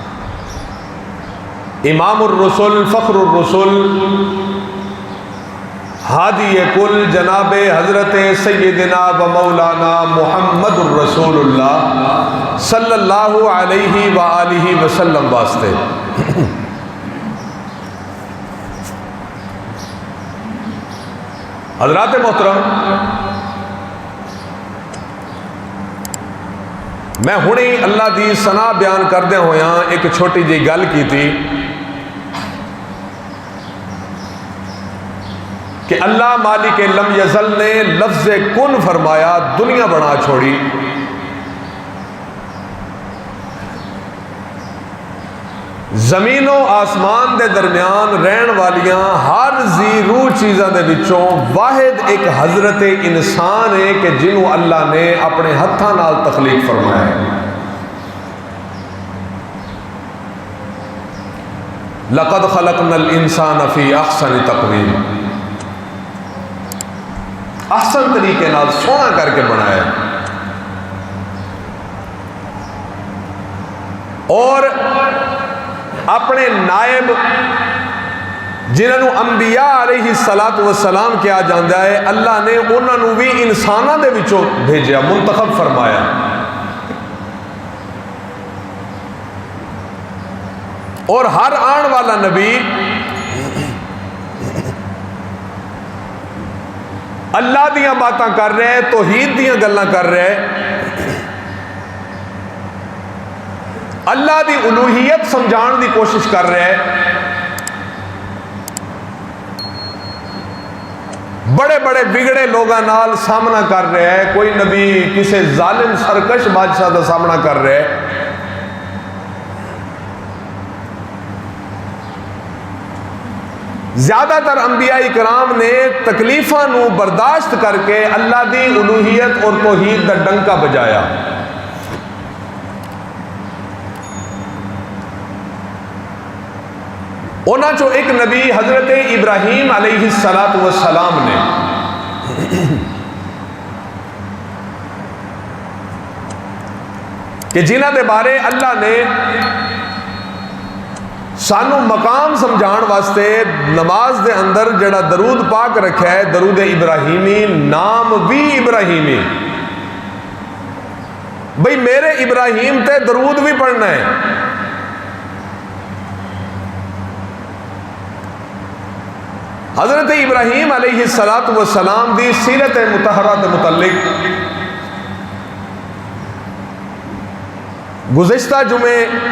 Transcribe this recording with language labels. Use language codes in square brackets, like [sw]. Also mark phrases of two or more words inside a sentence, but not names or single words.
[ar] امام الرسل فخر الرسل ہادی کل جناب حضرت سیدنا و مولانا محمد الرسول اللہ صلی اللہ علیہ وآلہ وسلم واسطے [pa] حضرات محترم، میں ہنے اللہ دی ثنا بیان کردے ہویاں ایک چھوٹی جی گل کی تھی کہ اللہ مالک [ar] لم یزل [pa] نے لفظ کن فرمایا، دنیا بنا چھوڑی، زمین و آسمان دے درمیان رہن والیاں ہر زی روح چیزاں دے وچوں واحد ایک حضرت انسان ہے کہ جنہوں اللہ نے اپنے ہتھاں نال تخلیق فرمایا ہے۔ [ar] لقد خلقنا الانسان فی احسن تقویم، [pa] احسن طریقے نال سونا کر کے بنایا ہے۔ اور اپنے نائب جنہوں انبیاء علیہ السلام کیا جاندہ ہے، اللہ نے انہوں نے بھی انسانہ دے وچوں بھیجیا، منتخب فرمایا۔ اور ہر آن والا نبی اللہ دیاں باتاں کر رہے ہیں، توحید دیاں گلاں کر رہے ہیں، اللہ دی الوہیت سمجھان دی کوشش کر رہے ہیں، بڑے بڑے بگڑے لوگاں نال سامنا کر رہے ہیں، کوئی نبی کسی ظالم سرکش بادشاہ دا سامنا کر رہے ہیں۔ زیادہ تر انبیاء کرام نے تکلیفاں نو برداشت کر کے اللہ دی الوہیت اور توحید دا ڈنکا بجایا۔ انہاں چو ایک نبی حضرت ابراہیم علیہ السلام نے کہ جنہ دے بارے اللہ نے سانو مقام سمجھان واسطے نماز دے اندر جڑا درود پاک رکھا ہے، درود ابراہیمی، نام بھی ابراہیمی، بھئی میرے ابراہیم تے درود بھی پڑھنا ہے۔ حضرت ابراہیم علیہ السلام دی سیرت مطہرہ دے متعلق گزشتہ جمعے